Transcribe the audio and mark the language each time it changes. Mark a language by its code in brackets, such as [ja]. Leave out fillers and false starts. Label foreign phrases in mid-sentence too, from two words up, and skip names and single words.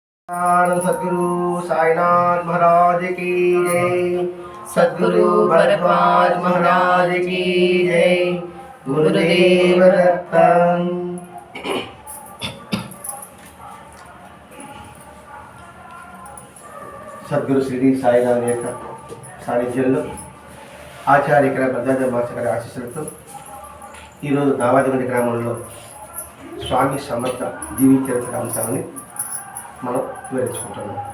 [hi] सद्गुरु साईनाथ महाराज की जय। सद्गुरु भरद्वाज महाराज की जय। गुरुदेव दत्तम। [te] సద్గురు శ్రీ సాయినాథ్ యొక్క సాన్నిధ్యంలో ఆచార్యకర భద్రాద్రి మాస్టర్ గారి ఆశీస్సులతో ఈరోజు నావాదిగండి గ్రామంలో స్వామి సమర్థ జీవిత అంశాలని మనం వివరించుకుంటున్నాం.